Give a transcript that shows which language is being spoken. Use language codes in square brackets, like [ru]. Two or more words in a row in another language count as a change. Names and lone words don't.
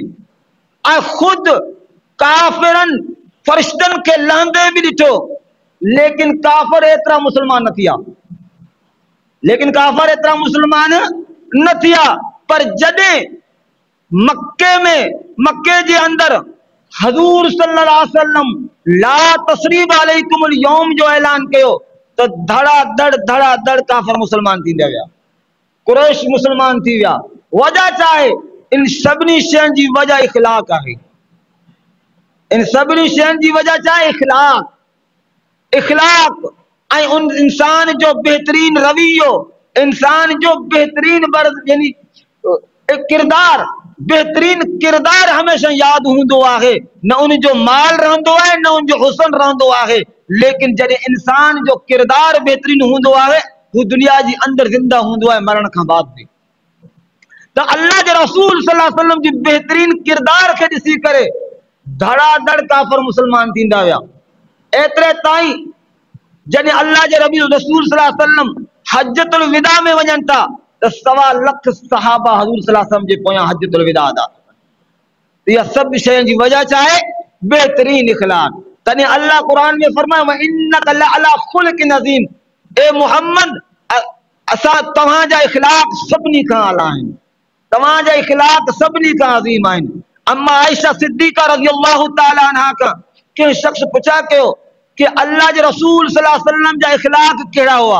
[sd] ऐं ख़ुदि काफ़िरनि फ़रिश्तनि खे लहंदे बि ॾिठो, लेकिन काफ़िर एतिरा मुस्लमान न थिया, लेकिन काफ़िर एतिरा मुस्लमान न थिया। पर जॾहिं मक्के जे अंदर हज़ूर [ar] صلى الله عليه وسلم لا تثريب عليكم اليوم [sd] जो ऐलान कयो तो धड़ाधड़ काफ़िर मुस्लमान थींदा विया, कुरैश मुस्लमान थी विया। वजह छा आहे? इन सभिनी शयुनि जी वजह इख़लाक़ आहे। इन सभिनी शयुनि जी वजह छा आहे? इख़लाक़ ऐं उन इंसान जो बेहतरीन रवैयो, इंसान जो बेहतरीन यानी किरदार, बेहतरीन किरदार हमेशा यादि हूंदो आहे। न उन जो माल रहंदो आहे, न उन जो हुस्न रहंदो आहे, लेकिन जॾहिं इंसान जो किरदार बेहतरीन हूंदो आहे, हू दुनिया जी अंदर ज़िंदा हूंदो आहे मरण खां बाद भी। तो अल्लाह के रसूल [ar] صلى الله عليه وسلم [sd] जी बेहतरीन किरदार के ॾिसी करे धड़ाधड़ काफ़िर मुस्लमान थींदा विया। एतिरे ताईं जॾहिं अल्लाह जे रसूल [ar] صلى الله عليه وسلم [sd] हज्जतुल विदा में वञनि था तो 1.25 लाख सहाबा हज़ूर [ar] صلى الله عليه وسلم [sd] जे पोयां हज्जतुल विदा अदा। इहा सभु शयुनि जी वजह छा आहे? बेहतरीन इख़लाक़। तॾहिं अल्लाह क़ुरान में फरमायो [ar] وإنك لعلى خلق عظيم, [sd] ए मोहम्मद असां तव्हांजा इख़लाक़ सभिनी खां आला आहिनि, तव्हांजा इख़लाक़ सभिनी खां अज़ीम आहिनि। अम्मा आयशा सिद्दीक़ा [ar] رضي الله تعالى عنها [sd] खां कंहिं शख़्स पुछा कयो कि अल्लाह जे रसूल [ar] صلى الله عليه وسلم [sd] जा इख़लाक़ कहिड़ा हुआ?